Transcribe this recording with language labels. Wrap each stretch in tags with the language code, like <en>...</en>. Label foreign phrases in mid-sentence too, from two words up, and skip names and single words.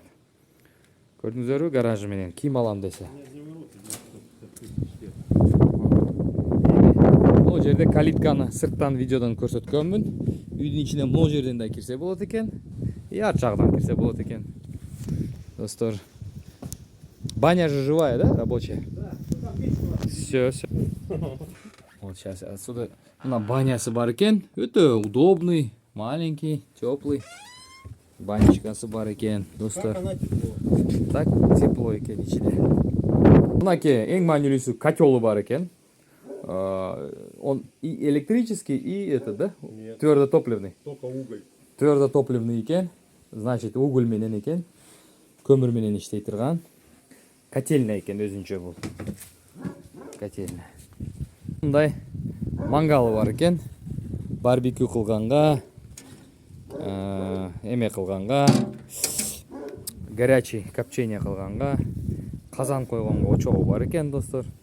<ky>Көрдүңүздөрбү гаражы менен ким алам десе. Могу жерде калитканы сырттан видеодон көрсөткөнмүн. Үйдүн ичине могу жерден да кирсе болот экен. Ар жагдан кирсе болот экен.</ky> <ru>Достор, баня же живая, да, рабочая? Да. Все. Вот сейчас отсюда</ru> <ky>мына банясы бар экен. Өтө</ky> <ru>удобный, маленький, теплый.</ru> <ky>Банечкасы бар экен, достор.</ky> <ru>Как она тепло? Так тепло</ru> <ky>экен ичиде. Мынаке эң маанилүүсү котелу бар экен.</ky> <ru>Он и электрический, и это, да? Нет. Твердотопливный. Только уголь.</ru> <ky>Твердотопливный экен.</ky> <ru>Значит, уголь</ru> <ky>менен экен. Көмүр менен иштей турган. Котельная экен өзүнчө бул. Котельная. Мындай мангалы бар экен. Барбекю кылганга, эме кылганга,</ky> <ru>горячий копчение</ru> <ky>кылганга, казан койгонго очогу бар экен, достор.</ky>